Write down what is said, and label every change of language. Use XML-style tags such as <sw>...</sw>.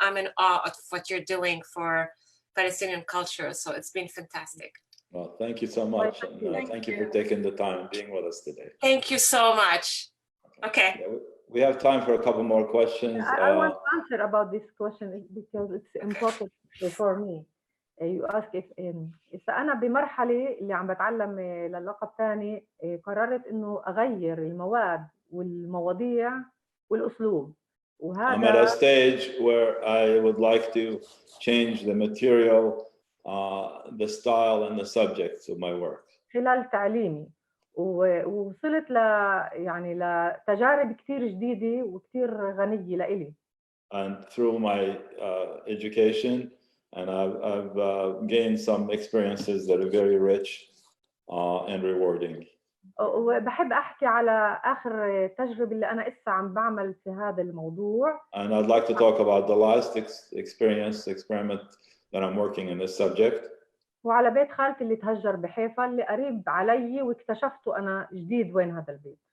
<en>I'm in awe of what you're doing for Palestinian culture, so it's been fantastic. Well, thank you so much. And, thank you for taking the time and being with us today. Thank you so much. Okay. Yeah, we have time for a couple more questions. I want to answer about this question because it's important for me. You ask if</en> <ar>أنا بمرحلة اللي عم بتعلم للقب ثاني قررت إنه أغير المواد والمواضيع والأسلوب.</ar> <en>I'm at a stage where I would like to change the material, the style and the subjects of my work.</en> <ar>خلال تعليمي ووصلت يعني لتجارب كثير جديدة وكثير غنية لإلي.</ar> <en>And through my education, and I've gained some experiences that are very rich and rewarding.</en> <ar>وبحب أحكي على آخر تجربة اللي أنا إسا عم بعمل في هذا الموضوع.</ar> <en>And I'd like to talk about the last experiment that I'm working in this subject.</en> <ar>وعلى بيت خالتي اللي تهجر بحيفا اللي قريب علي واكتشفته أنا جديد وين هذا البيت.</ar>